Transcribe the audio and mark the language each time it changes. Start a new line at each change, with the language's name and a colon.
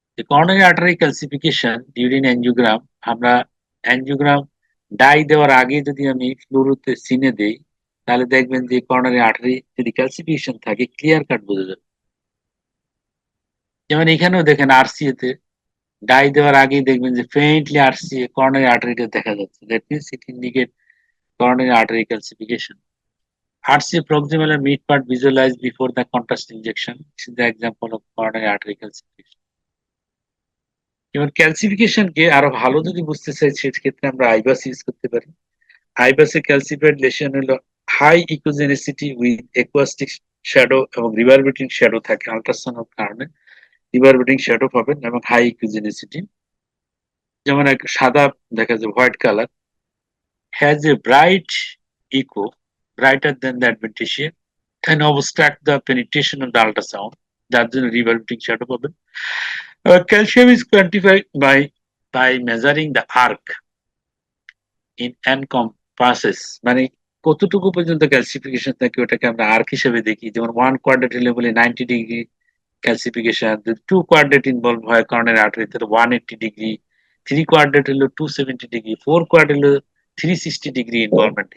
Bangla: Coronary artery calcification during angiogram, আমরা angiogram die দেওয়ার আগে যদি আমি ফ্লুরোতে সিনে দেই, তাহলে দেখবেন যে করোনারি আর্টারি যদি ক্যালসিফিকেশন থাকে ক্লিয়ার কাট বোঝা যাবে। যেমন এখানেও দেখেন আরসিএ তে ডাই দেওয়ার আগেই দেখবেন যে ফেইন্টলি আরসিএ করোনারি আর্টারিটা দেখা যাচ্ছে।
English: That means it indicate coronary artery calcification. RCA proximal and mid part visualized before the contrast injection. This is the example of coronary artery calcification.
Bangla: এবার ক্যালসিফিকেশন কে আরো ভালো যদি বুঝতে চাই, সেক্ষেত্রে আমরা আইবাস ইউজ করতে পারি। আইবাসে ক্যালসিফাইড লেশন হলো হাই ইকোজেনিসিটি উইথ অ্যাকুয়াস্টিক শ্যাডো এবং রিভারবেটিং শ্যাডো থাকে। আল্ট্রাসাউন্ডের কারণে রিভারবেটিং শ্যাডো পাবেন এবং হাই ইকোজেনিসিটি। যেমন এক সাদা দেখা যায়,
English: White colour, has a bright echo, brighter than the adventitia, can obstruct the penetration of the ultrasound.
Bangla: যার জন্য reverberating shadow পাবেন।
English: Calcium is quantified by measuring the arc in encompasses,
Bangla: মানে কতটুকু পর্যন্ত ক্যালসিফিকেশন থাকে ওটাকে আমরা আর্ক হিসেবে দেখি। যেমন 1 কোয়াড্রেট হলে বলি 90 ডিগ্রি ক্যালসিফিকেশন, যদি 2 কোয়াড্রেট ইনভলভ হয় করোনারি আর্টারি তাহলে 180 ডিগ্রি, 3 কোয়াড্রেট হলো 270 ডিগ্রি, 4 কোয়াড্রেট হলো 360 ডিগ্রি ইনভলভমেন্ট।